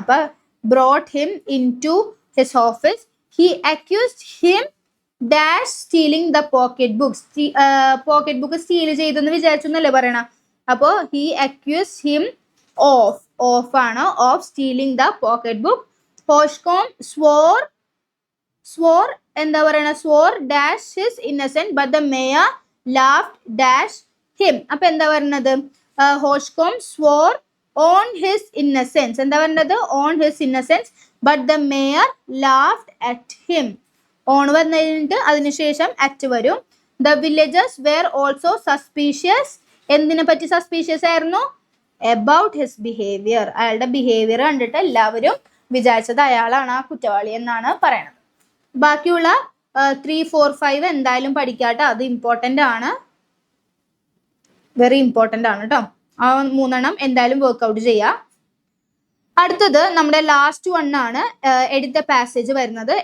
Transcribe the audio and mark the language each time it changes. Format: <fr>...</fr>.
<ml>അപ്പൊ</ml> <en>brought him into his office. He accused him dash stealing the pocket book.</en> <ml>Pocket book steel ചെയ്തെന്ന് വിചാരിച്ചു എന്നല്ലേ പറയണ. അപ്പോ</ml> <en>he accused him off</en> <ml>ആണ്,</ml> <en>of stealing the pocket book.</en> <ml>Hoshcombe swore എന്താ പറയണ?</ml> <en>swore dash his innocent, but the mayor laughed dash him.</en> <ml>അപ്പൊ എന്താ പറയുന്നത്?</ml> <en>Hoshcombe swore on his innocence.</en> <ml>എന്താ പറയുന്നത്?</ml> <en>on his innocence, but the mayor laughed at him.</en> <ml>on വന്നിട്ട് അതിനുശേഷം at വരും.</ml> <en>The villagers were also suspicious.</en> <ml>എന്തിനെ പറ്റി സസ്പീഷ്യസ് ആയിരുന്നു?</ml> <en>about his behavior.</en> <ml>അയാളുടെ ബിഹേവിയർ കണ്ടിട്ട് എല്ലാവരും വിചാരിച്ചത് അയാളാണ് ആ കുറ്റവാളി എന്നാണ് പറയണത്. ബാക്കിയുള്ള 3, 4, 5 എന്തായാലും പഠിക്കാട്ടോ. അത് ഇമ്പോർട്ടൻ്റ് ആണ്, വെരി ഇമ്പോർട്ടൻ്റ് ആണ് കേട്ടോ. ആ 3 എണ്ണം എന്തായാലും വർക്ക്ഔട്ട് ചെയ്യാം. അടുത്തത് നമ്മുടെ ലാസ്റ്റ് ആണ് എഡിറ്റ് ദ പാസേജ് വരുന്നത്.</ml>